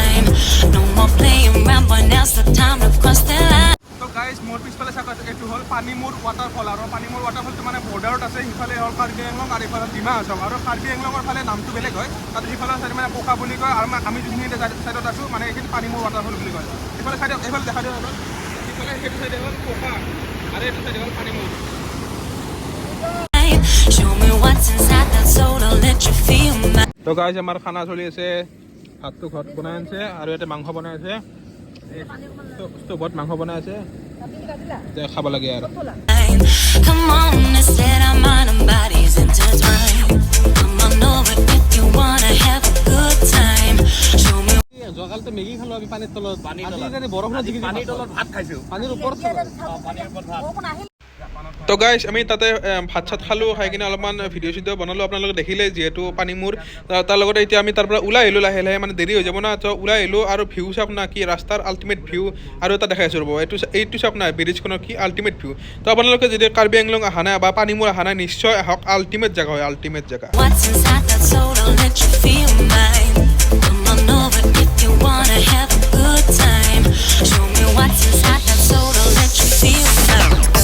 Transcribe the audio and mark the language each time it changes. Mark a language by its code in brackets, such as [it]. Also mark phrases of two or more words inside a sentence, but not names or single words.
[en] No more playing around, but now's the time to cross the line. [as] তো গাইজ মোৰ পিছফালে চাওক পানীমূৰ ৱাটাৰফলটো মানে বৰ্ডাৰত আছে, সিফালে হ'ল কাৰ্বি আংলং আৰু ইফালে ডিমা হাছাও। আৰু কাৰ্বি আংলঙৰ ফালে নামটো বেলেগ হয়, তাতে সিফালৰ চাইডে মানে কোকা বুলি কয়, আৰু আমি যোনখিনি চাইডত আছোঁ মানে এইখিনি পানীমূৰ ৱাটাৰফল বুলি কয়। এইফালে চাইডে এইফালে দেখা দিব সিফালে সেইটো চাইডে হ'ল কোকা আৰু এইটো চাইডে হ'ল পানীমূৰ। [en] Show me what's inside that soul, I'll let you feel my [as] তো গাইজ আমাৰ খানা চলি আছে, ভাতটো ঘৰত বনাই আছে আৰু ইয়াতে মাংস বনাই আছে, ষ্টভত মাংস বনাই আছে, খাব লাগে আৰু। [en] mind. Come on, let's let our mind and bodies intertwine. Come on over if you wanna have a good time. Show me [as] যোৱাকালিতো মেগী খালোঁ আমি পানীৰ তলত, পানীৰ তলত। আজি বৰষুণত জিকি পানীৰ তলত ভাত খাইছোঁ। পানীৰ ওপৰত পানীৰ ওপৰত ভাত। তো গাইজ আমি তাতে ভাত চাত খালোঁ, খাই কিনে অলপমান ভিডিঅ' চিডিঅ' বনালোঁ, আপোনালোকে দেখিলে যিহেতু পানীমূৰ। তাৰ লগতে এতিয়া আমি তাৰ পৰা ওলাই আহিলোঁ, লাহে লাহে মানে দেৰি হৈ যাব না, তো ওলাই আহিলোঁ আৰু ভিউ চাওক না কি ৰাস্তাৰ [en] ultimate view. [as] আৰু এটা দেখাই আছোঁ ৰ'ব, এইটো চাওক না ব্ৰিজখনৰ কি [en] ultimate view. [as] তো আপোনালোকে যদি কাৰ্বি আংলং অহা নাই বা পানীমূৰ অহা নাই, নিশ্চয় আহক, আল্টিমেট জেগা হয়, আল্টিমেট জেগা। [en] what's inside that soul, I'll let you feel mine. Come on over if you wanna have a good time. Show me what's inside that soul, I'll let you feel mine.